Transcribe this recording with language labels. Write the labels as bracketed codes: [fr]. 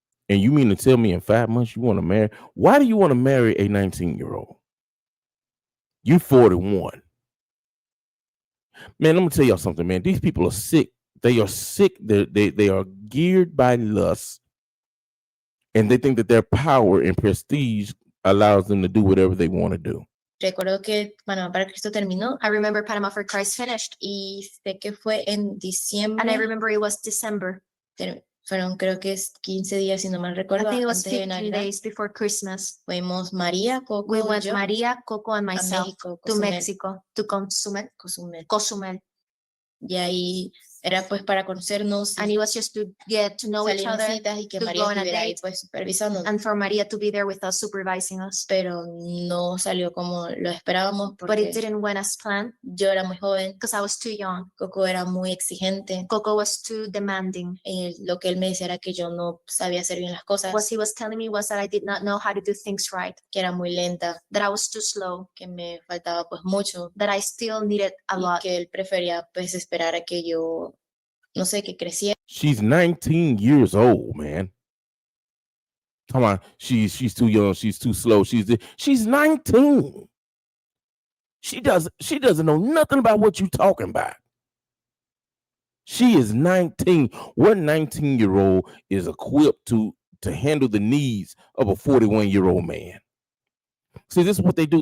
[en] And you mean to tell me in 5 months you want to marry? Why do you want to marry a 19-year-old? You 41. Man, I'm gonna tell y'all something, man. These people are sick. They are sick. They are geared by lust, and they think that their power and prestige allows them to do whatever they want to do. [es] Recuerdo que Panamá para Cristo terminó. [en] I remember Panama for Christ finished. [es] Y sé que fue en diciembre. [en] And I remember it was December. [es] Fueron creo que es 15 días, si no mal recuerdo. [en] I think it was 15 days before Christmas. [es] Fuimos [en] María, KoKo, we went María, KoKo, and myself to Mexico, to Cozumel. [es] Y ahí era pues para conocernos. [en] And it was just to get to know each other, [es] y que María estuviera ahí pues supervisando. [en] And for Maria to be there with us, supervising us. [es] Pero no salió como lo esperábamos. [en] But it didn't went as planned. [es] Yo era muy joven. [en] Because I was too young. [es] KoKo era muy exigente. [en] KoKo was too demanding. [es] Lo que él me decía era que yo no sabía hacer bien las cosas. [en] What he was telling me was that I did not know how to do things right. [es] Que era muy lenta. [en] That I was too slow. [es] Que me faltaba pues mucho. [en] That I still needed a lot. [es] Que él prefería pues esperar a que yo no sé, que creciera. [en] She's 19 years old, man. Come on, she's too young, she's too slow. She's 19. She doesn't know nothing about what you're talking about. She is 19. What 19-year-old is equipped to handle the needs of a 41-year-old man? See, this is what they do.